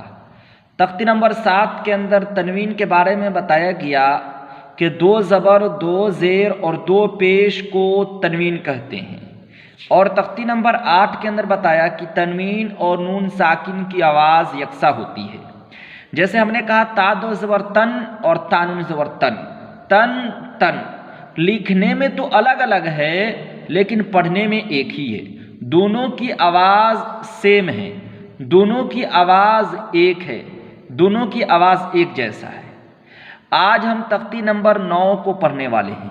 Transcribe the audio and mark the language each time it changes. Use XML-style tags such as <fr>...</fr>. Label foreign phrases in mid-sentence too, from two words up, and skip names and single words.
<ur>تختی نمبر 7 کے اندر تنوین کے بارے میں بتایا گیا کہ 2 زبر 2 زیر اور 2 پیش کو تنوین کہتے ہیں، اور تختی نمبر 8 کے اندر بتایا کہ تنوین اور نون ساکن کی آواز یکساں ہوتی ہے۔ جیسے ہم نے کہا تا 2 زبر تن اور تا نون زبر تن، تن تن لکھنے میں تو الگ الگ ہے لیکن پڑھنے میں ایک ہی ہے، دونوں کی آواز سیم ہے، دونوں کی آواز ایک ہے، دونوں کی آواز ایک جیسا ہے۔ آج ہم تختی نمبر 9 کو پڑھنے والے ہیں۔</ur>